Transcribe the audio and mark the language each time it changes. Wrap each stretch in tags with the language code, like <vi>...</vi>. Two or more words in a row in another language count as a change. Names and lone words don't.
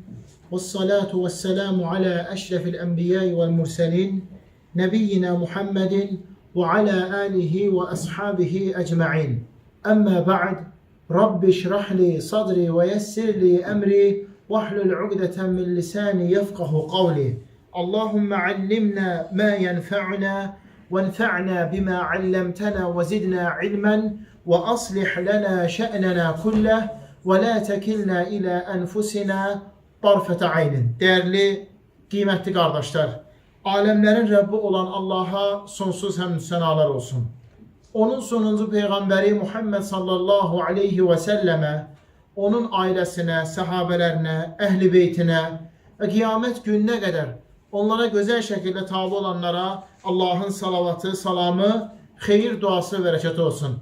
<ar>والصلاة والسلام على أشرف الأنبياء والمرسلين. نبينا محمد وعلى آله وأصحابه أجمعين. أما بعد. رب اشرح لي صدري ويسر لي أمري. واحلل عقدة من لساني يفقهوا قولي. اللهم علمنا ما ينفعنا. وانفعنا بما علمتنا وزدنا علما وأصلح لنا شأننا كله ولا تكلنا إلى أنفسنا طرفة عين.</ar> <tr>Değerli, kıymetli kardeşler, alemlerin Rabbi olan Allah'a sonsuz hamd senalar olsun. Onun sonuncu peygamberi Muhammed</tr> <ar>صلى الله عليه وسلم,</ar> <tr>onun ailesine, sahabelerine, ehli beytine ve kıyamet gününe kadar onlara güzel şekilde tabi olanlara Allah'ın salavatı, salamı, xeyir duası ve bereketi olsun.</tr>